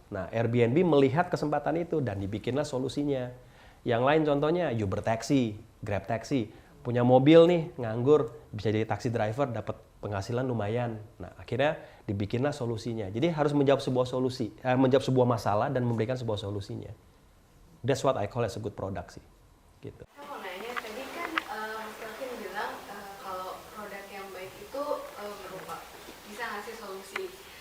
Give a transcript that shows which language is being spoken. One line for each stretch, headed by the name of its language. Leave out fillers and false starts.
Indonesian: Nah Airbnb melihat kesempatan itu dan dibikinlah solusinya. Yang lain contohnya Uber Taxi, Grab Taxi. Punya mobil nih, nganggur, bisa jadi taxi driver, dapat penghasilan lumayan. Nah, akhirnya dibikinlah solusinya. Jadi harus menjawab sebuah solusi, menjawab sebuah masalah dan memberikan sebuah solusinya.
English: That's what I call as a good product sih.
Indonesian: Gitu. Saya mau nanya, tadi kan Mas Kelvin bilang kalau produk yang baik itu berupa bisa ngasih solusi.